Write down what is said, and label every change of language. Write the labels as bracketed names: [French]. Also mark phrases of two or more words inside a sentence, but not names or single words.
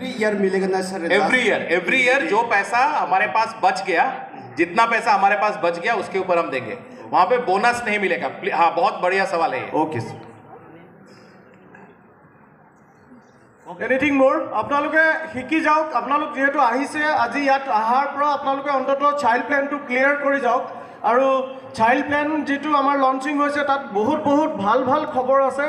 [Hindi] ईयर मिलेगा ना सर? [English] every year [Hindi] जो पैसा हमारे पास बच गया, जितना पैसा हमारे पास बच गया उसके ऊपर हम देंगे, वहां पे बोनस नहीं मिलेगा। हाँ, बहुत बढ़िया सवाल है ये। ओके सर। [English] anything more [Assamese] আপোনালোকে শিকি যাওক। আপোনালোক যেহেতু আহিছে আজি ইয়াত অহাৰ পৰা আপোনালোকে অন্ততঃ চাইল্ড প্লেনটো ক্লিয়াৰ কৰি যাওক। আৰু [English] child plan [Assamese] যিটো আমাৰ লঞ্চিং হৈছে তাত বহুত ভাল ভাল খবৰ আছে।